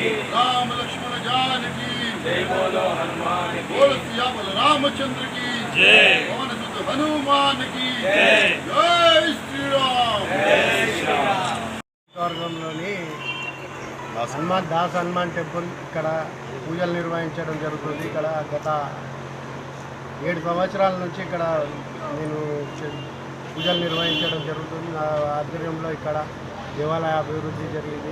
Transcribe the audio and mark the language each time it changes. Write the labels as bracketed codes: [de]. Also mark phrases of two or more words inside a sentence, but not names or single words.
[hi] राम लक्ष्मण जानकी, जय बोलो हनुमान की, बोल सियावल रामचंद्र की जय, पवन सुत हनुमान की जय, जय श्रीराम. जय श्री राम. [te] వర్గంలోని దాస్ హనుమాన్ టెంపుల్ ఇక్కడ పూజలు నిర్వహించడం జరుగుతుంది. ఇక్కడ గత 7 సంవత్సరాల నుంచి ఇక్కడ నేను పూజలు నిర్వహించడం జరుగుతుంది. నా ఆధ్వర్యంలో ఇక్కడ దేవాలయ అభివృద్ధి జరిగింది.